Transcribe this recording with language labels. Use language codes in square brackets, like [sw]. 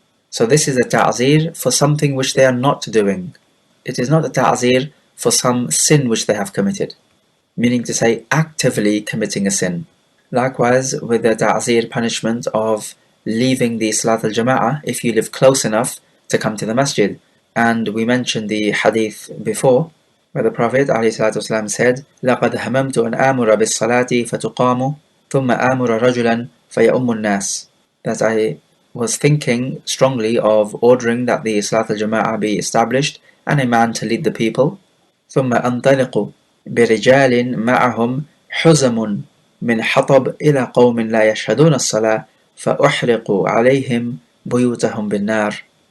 [en] So this is a ta'zir for something which they are not doing. It is not a ta'zir for some sin which they have committed, meaning to say actively committing a sin. Likewise with the ta'zir punishment of leaving the Salat al-Jama'ah if you live close enough to come to the masjid. And we mentioned the hadith before, where the Prophet ﷺ said, [ar] لَقَدْ هَمَمْتُ أَنْ آمُرَ بِالصَّلَاةِ فَتُقَامُ ثُمَّ آمُرَ رَجُلًا فَيَؤُمُّ النَّاسِ. [en] That I was thinking strongly of ordering that the Salat al-Jama'ah be established and a man to lead the people. [ar] ثُمَّ أَنْطَلِقُ بِرِجَالٍ مَعَهُمْ حُزَمٌ مِنْ حَطَبٍ إِلَى قَوْمٍ لَا يَشْهَدُونَ الصَّلَاةَ فَأُحْرِقُ عَلَيْهِمْ بُيُوتَهُمْ بِالنَّارِ.